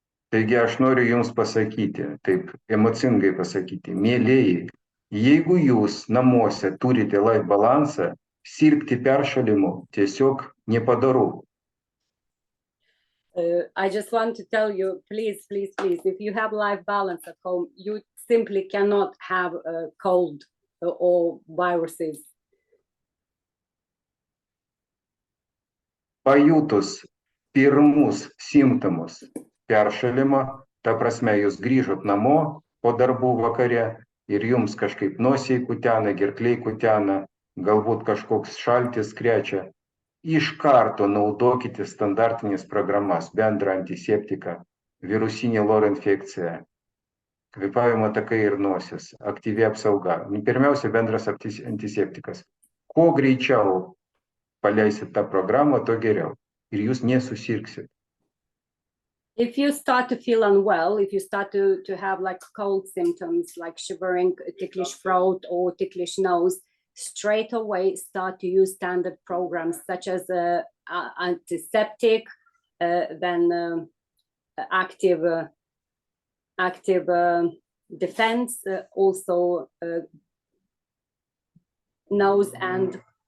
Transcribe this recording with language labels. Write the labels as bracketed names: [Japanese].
[Lithuanian] Taigi aš noriu jums pasakyti, taip emocingai pasakyti, mielieji, jeigu jūs namuose turite life balansą, sirgti peršalimu tiesiog nepadoru. [English] I just want to tell you, please, if you have life balance at home, you simply cannot have a cold or viruses. [Lithuanian] Pajutus pirmus simptomus peršalimo, ta prasme, jūs grįžot namo po darbų vakare ir jums kažkaip nosiai kutena, gerkliai kutena, galbūt kažkoks šaltis krečia, iš karto naudokite standartinės programas, bendrą antiseptiką, virusinė loro infekcija, kvėpavimo takai ir nosis, aktyvi apsauga. Pirmiausia, bendras antiseptikas. Kuo greičiau paleisit tą programą, to geriau. Ir jūs nesusirgsit. [English] If you start to feel unwell, if you start to have like cold symptoms, like shivering, ticklish throat or ticklish nose, straight away start to use standard programs such as antiseptic, then active defense, also nose and